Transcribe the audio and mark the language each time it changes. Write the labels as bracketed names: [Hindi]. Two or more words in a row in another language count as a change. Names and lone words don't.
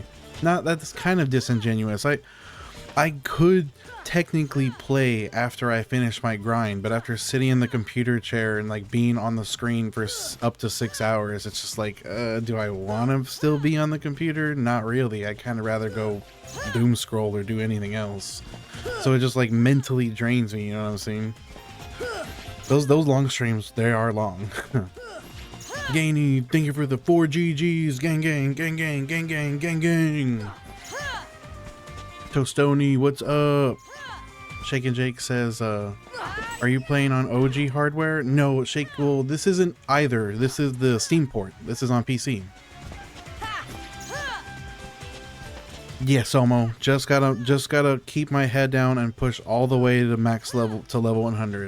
[English] Not, that's kind of disingenuous. I could technically play after I finish my grind, but after sitting in the computer chair and like being on the screen for up to 6 hours, it's just like, do I want to still be on the computer? Not really. I'd kind of rather go doom scroll or do anything else. So it just like mentally drains me, you know what I'm saying? Those long streams, they are long. Gainy, thank you for the 4 GGs. Gang gang, gang gang, gang gang, gang gang. Tostoni, what's up? Shake and Jake says, are you playing on OG hardware? No, Shake, well, this isn't either. This is the Steam port. This is on PC. Yes, Omo, just gotta keep my head down and push all the way to max level, to level 100.